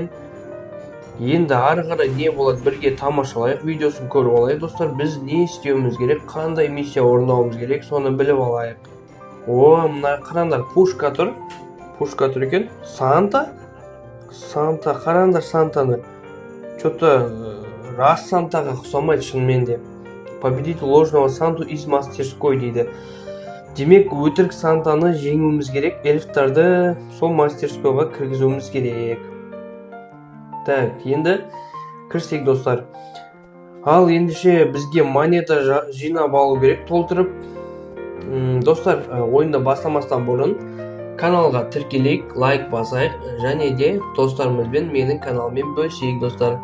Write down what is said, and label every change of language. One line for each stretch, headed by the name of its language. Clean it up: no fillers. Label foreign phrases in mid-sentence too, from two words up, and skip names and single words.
Kazakh: Енді ары қарай не болады, бірге тамашалайық, видеосын көріп алайық достар. Біз не істеуіміз керек, қандай миссия орындауымыз керек, соны біліп алайық. Мына қараңдар, пушка тұр екен. Санта, қараңдар Сантаны.
Russian: Что-то раз
Kazakh: Сантаға ұқсамайды шынымен де.
Russian: Победить ложного Санту из мастерской дейді.
Kazakh: Демек, өтірік Сантаны жеңуіміз керек, эльфтарды сол мастерскойға кіргізуіміз керек. Так, енді кірсек достар. Ал ендіше бізге монета жинап алу керек, толтырып. Достар, ойынды бастамастан бұрын каналға тіркелейік, лайк басайық, және де достарымызбен менің каналмен бөлісейік достар.